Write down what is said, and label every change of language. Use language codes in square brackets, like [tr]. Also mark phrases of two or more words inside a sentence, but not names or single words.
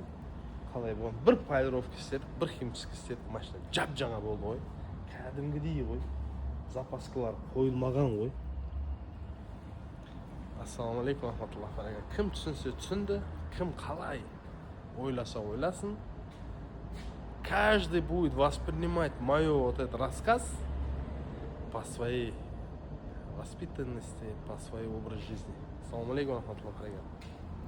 [kk] Қалай болған? Бір полировка істедік, бір химчистка істедік, машина жап-жаңа болды ғой. Кәдімгідей ғой. Запаскалар қойылмаған ғой. [ar] السلام عليكم رحمة الله. [kk] Кім түсінсе түсінді, кім қалай ойласа ойласын. [ru] Каждый будет воспринимать мой вот этот рассказ по своей воспитанности, по своей образ жизни. [ar] السلام عليكم رحمة الله.